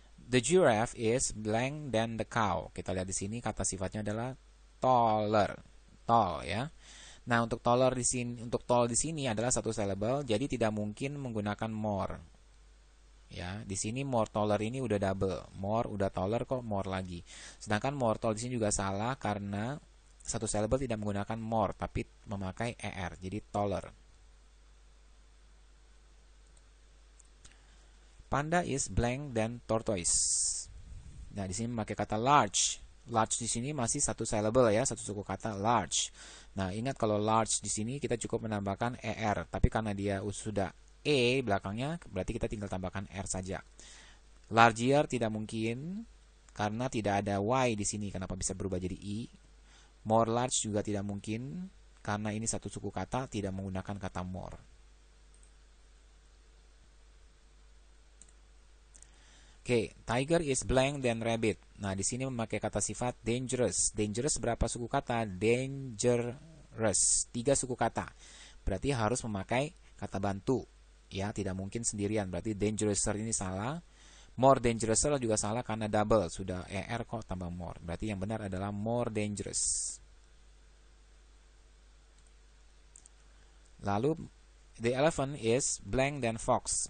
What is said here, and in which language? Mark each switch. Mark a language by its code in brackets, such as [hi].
[en] The giraffe is blank than the cow. [id] Kita lihat di sini kata sifatnya adalah taller. Tall, ya. Nah, untuk taller di sini, untuk tall di sini adalah 1 syllable, jadi tidak mungkin menggunakan more. Ya, di sini more taller ini udah double. More udah taller kok more lagi. Sedangkan more tall di sini juga salah karena 1 syllable tidak menggunakan more tapi memakai er. Jadi taller. [en] Panda is blank than tortoise. [id] Nah, di sini memakai kata large. Large di sini masih 1 syllable ya, 1 suku kata large. Nah, ingat kalau large di sini kita cukup menambahkan er, tapi karena dia sudah belakangnya, berarti kita tinggal tambahkan R saja. Larger tidak mungkin karena tidak ada Y di sini. Kenapa bisa berubah jadi I? More large juga tidak mungkin karena ini 1 suku kata, tidak menggunakan kata more. [en] Oke, tiger is blank than rabbit. [id] Nah, di sini memakai kata sifat dangerous. Dangerous berapa suku kata? Dangerous, 3 suku kata. Berarti harus memakai kata bantu. Ya, tidak mungkin sendirian. Berarti dangerouser ini salah. More dangerouser juga salah karena double. Sudah er kok tambah more. Berarti yang benar adalah more dangerous. [en] Lalu, the elephant is blank than fox.